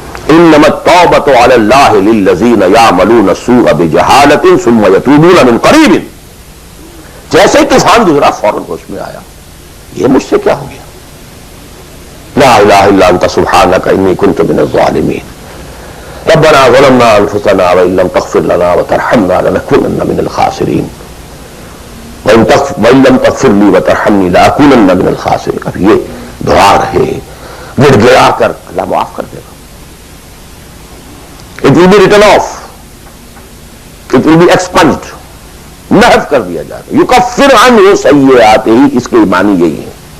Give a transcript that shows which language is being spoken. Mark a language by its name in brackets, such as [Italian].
[Arabic] انما التوبة على الله للذين يعملون السوء بجهالة ثم يتوبون من قريب. [Urdu] جیسے ہی طوفان گزرا فوراً ہوش میں آیا، یہ مجھ سے کیا ہو گیا. [Arabic] لا الہ الا انت سبحانك انی كنت من الظالمین. ربنا ظلمنا انفسنا وان لم تغفر لنا وترحمنا لنكونن من الخاسرین وان لم تغفر لي وترحمني لاكونن من الخاسرین. [Urdu] اب یہ دعا رہے، گڑ گڑا کر اللہ معاف کر دے گا. [English] It will be written off. It will be expunged. [Urdu] محو کر دیا جائے گا. [Arabic] یکفر عنہ سیئاتہ، [Urdu] اس کے معنی یہی ہے.